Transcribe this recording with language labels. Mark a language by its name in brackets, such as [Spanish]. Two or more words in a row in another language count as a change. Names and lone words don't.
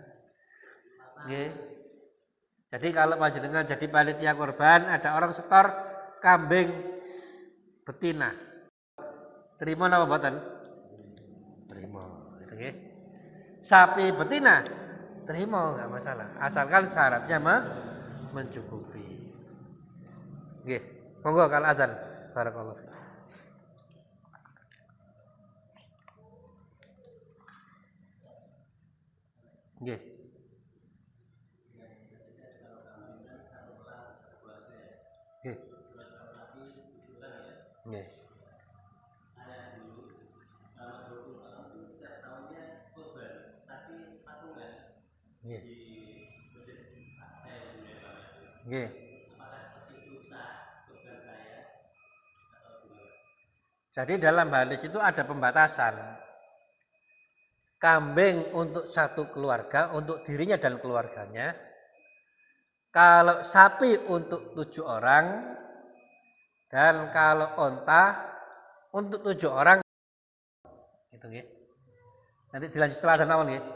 [Indonesian] Jadi kalau panjenengan jadi panitia kurban, ada orang setor kambing betina, terima apa mboten? Terima. Sapi betina, terima, nggak masalah. Asalkan syaratnya mencukupi. Nggih, monggo kalau azan. [Arabic] بارك الله فيك. Nggih. [Indonesian] Nggih. Nggih. Nggih. Nggih. Jadi dalam hadis itu ada pembatasan. Kambing untuk satu keluarga, untuk dirinya dan keluarganya. Kalau sapi untuk 7 orang. Dan kalau onta untuk 7 orang. Gitu nggih. Nanti dilanjut setelah azan awal nggih.